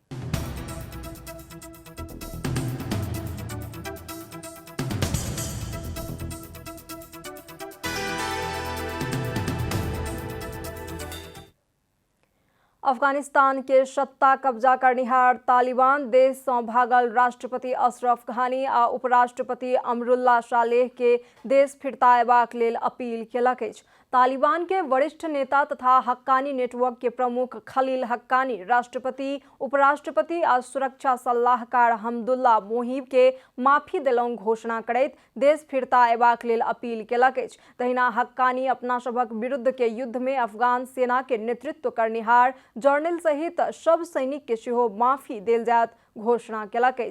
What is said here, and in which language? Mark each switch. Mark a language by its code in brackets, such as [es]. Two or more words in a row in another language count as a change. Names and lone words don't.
[mai] अफगानिस्तान के सत्ता कब्जा करनिहार तालिबान देश से भागल राष्ट्रपति अशरफ घानी आ उपराष्ट्रपति अमरुल्लाह सालेह के देश फिरता अयबाक लेल अपील केलक अछि। तालिबान के वरिष्ठ नेता तथा हक्कानी नेटवर्क के प्रमुख खलील हक्कानी राष्ट्रपति, उपराष्ट्रपति आ सुरक्षा सलाहकार हमदुल्ला मोहिब के माफी देलौं घोषणा करैत देश फिरता अयबाक लेल अपील केलक अछि। तहिना हक्कानी अपना सभक विरुद्ध के युद्ध में अफगान सेना के नेतृत्व करनिहार जर्नल सहित सब सैनिक के सेहो माफी देल जायत घोषणा केलक अछि।